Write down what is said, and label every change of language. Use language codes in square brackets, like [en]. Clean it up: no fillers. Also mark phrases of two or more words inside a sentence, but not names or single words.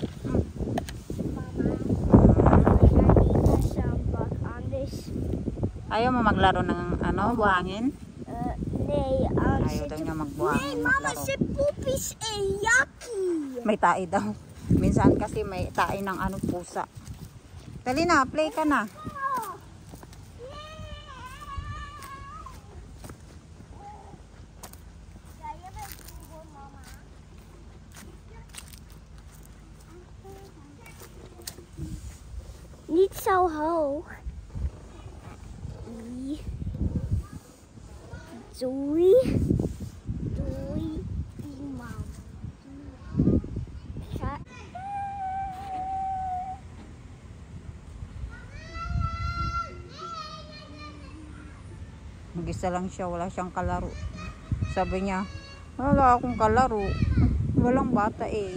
[tl] Ayaw mo maglaro ng ano, buhangin? [nl] Nee, [tl] ayaw daw niya magbuhangin. [nl] Nee, mama, si [en] poopies yucky. [tl] May tae daw. Minsan kasi may tae ng ano, pusa. Dali na, play ka na. [nl] Niet zo hoog. Doei. Doei, iemand. [tl] Mag-isa lang siya, wala siyang kalaro. Sabi niya, wala akong kalaro. Walang bata eh.